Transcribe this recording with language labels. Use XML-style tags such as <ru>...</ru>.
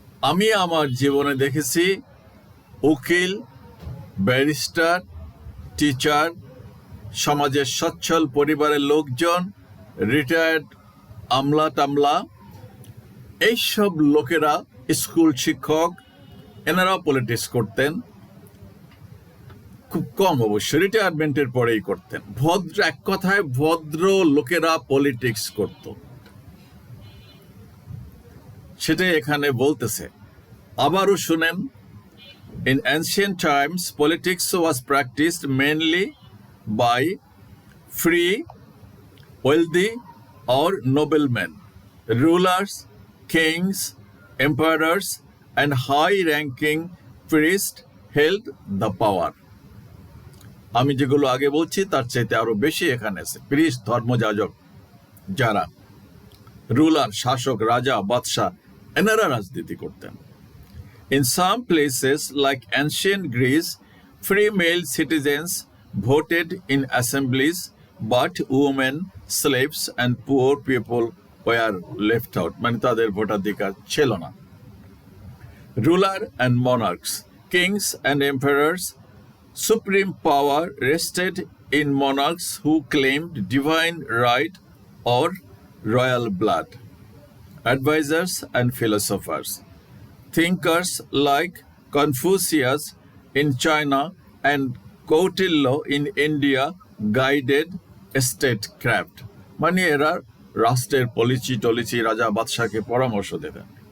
<bn>আমি আমার জীবনে দেখেছি উকিল, ব্যারিস্টার, টিচার, সমাজের সচ্ছল পরিবারের লোকজন, রিটায়ার্ড আমলা টামলা, এইসব লোকেরা, স্কুল শিক্ষক, এনারা পলিটিক্স করতেন। খুব কম অবশ্য, রিটায়ারমেন্টের পরেই করতেন। ভদ্র, এক কথায় ভদ্র লোকেরা পলিটিক্স করত, সেটাই এখানে বলতেছে। আবারও শুনেন,</bn> <en>in ancient times politics was practiced mainly by free, wealthy or noblemen, rulers, kings, emperors and high-ranking priests held the power.</en> <bn>আমি যেগুলো আগে বলছি তার চাইতে আরো বেশি এখানে আছে। প্রিস্ট, ধর্মযাজক, যারা রুলার, শাসক, রাজা, বাদশাহ, এনারা রাজনীতি করতেন।</bn> <en>In some places like ancient Greece, free male citizens voted in assemblies, but women, slaves and poor people were left out.</en> <bn>মানে তাদের ভোটাধিকার ছিল না।</bn> <en>Ruler and monarchs, kings and emperors, supreme power rested in monarchs who claimed divine right or royal blood. Advisors and philosophers, thinkers like Confucius in China and Kautilya in India guided statecraft.</en> <bn>মানে এরা রাষ্ট্রের policy রাজা বাদশাকে পরামর্শ দেবেন।</bn>